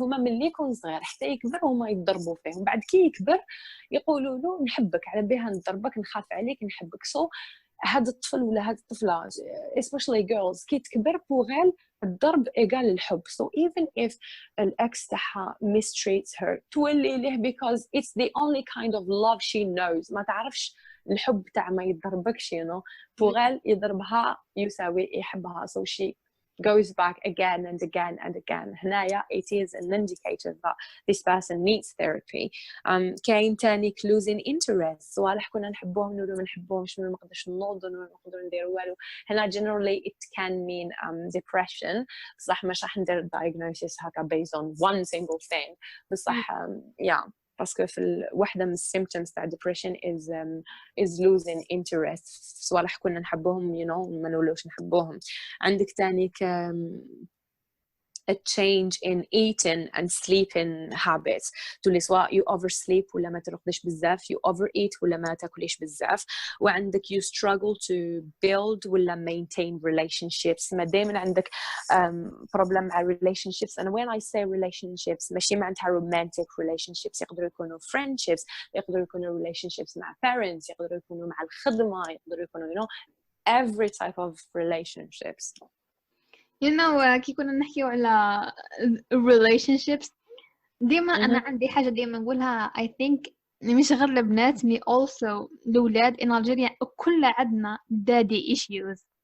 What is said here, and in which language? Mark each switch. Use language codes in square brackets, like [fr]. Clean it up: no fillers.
[ar] هما ملي يكون صغير حتى يكبر هما يضربوا فيه وبعد كي يكبر يقولوا له نحبك على بها نضربك نخاف عليك نحبك. سو هذا الطفل ولا هذه الطفله [en] especially girls [ar] كي تكبر بوغال الضرب إيجال الحب. [en] So even if [ar] الأكس تاعها [en] mistreats her [ar] تولي ليه [en] because it's the only kind of love she knows. [ar] ما تعرفش الحب تاع ما يضربكش [en] you know. [ar] بوغال يضربها يساوي يحبها. [en] So she goes back again and again and again. [ar] هنايا [en] it is an indicator that this person needs therapy. [ar] كاين تاني [en] clues in interest. [ar] صوالح كنا نحبوهم نقولوا ما نحبوهمش ما نقدرش نوضوا ما نقدروا نديروا والو. هنا [en] generally it can mean depression. [ar] بصح مش راح ندير diagnosis هكا based on one single thing. بصح yeah. باسكو في واحدة من symptoms تاع depression [en] is losing interest. [ar] صوالح كنا نحبوهم [en] you know [ar] ما نولوش نحبوهم. عندك تاني [en] a change in eating and sleeping habits. [ar] تولي سواء [en] you oversleep [ar] ولا ما ترقدش بزاف [en] you overeat [ar] ولا ما تاكليش بزاف. وعندك [en] you struggle to build ولا maintain relationships. [ar] ما دائما عندك problem مع relationships. [en] and when I say relationships [ar] ماشي معناتها [en] romantic relationships. [ar] يقدروا يكونوا friendships يقدروا يكونوا relationships مع parents يقدروا يكونوا مع الخدمة يقدروا يكونوا [en] you know every type of relationships. You know [ar] كي كنا نحكيو على relationships ديما أنا عندي حاجة ديما نقولها [en] I think [ar] مش غير البنات مي also الأولاد [en] in Algeria [ar] كل عندنا [en] daddy issues.